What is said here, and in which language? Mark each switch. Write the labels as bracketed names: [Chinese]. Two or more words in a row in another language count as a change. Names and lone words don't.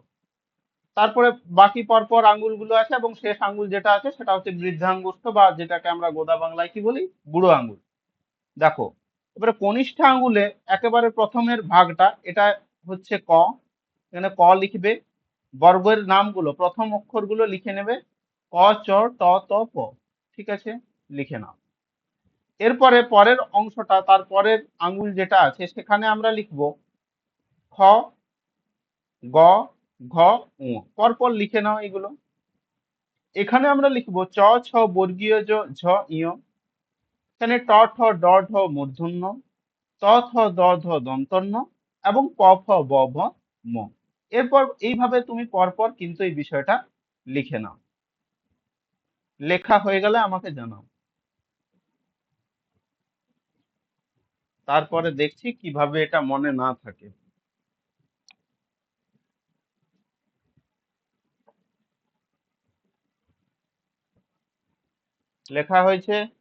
[Bangla] তারপরে বাকি পরপর আঙ্গুলগুলো আছে, এবং শেষ আঙ্গুল যেটা আছে সেটা হচ্ছে বৃদ্ধাঙ্গুষ্ঠ, বা যেটাকে আমরা গোদা বাংলায় কি বলি, বুড়ো আঙ্গুল। দেখো, এবারে কনিষ্ঠ আঙ্গুলে একেবারে প্রথমের ভাগটা, এটা হচ্ছে ক। এখানে ক লিখবে, বর্গের নামগুলো প্রথম অক্ষরগুলো লিখে নেবে, ক, চ, ট, ত, প। ঠিক আছে? লিখে নাও। এরপরে পরের অংশটা, তার পরের আঙ্গুল যেটা আছে সেখানে আমরা লিখব খ, গ, ঘ, ঙ। পরপর লিখে নাও এগুলো। এখানে আমরা লিখব চ, ছ, বর্গীয় জ, ঝ, ইয়। এখানে ট, ঠ, ড, ঢ মূর্ধন্য, ত, থ, দ, ধ দন্তন্য, এবং প, ফ, ব, ভ, ম। এরপর এইভাবে তুমি পরপর কিন্তু এই বিষয়টা লিখে নাও। লেখা হয়ে গেলে আমাকে জানাও। তারপরে দেখছি কিভাবে এটা মনে না থাকে। লেখা হয়েছে?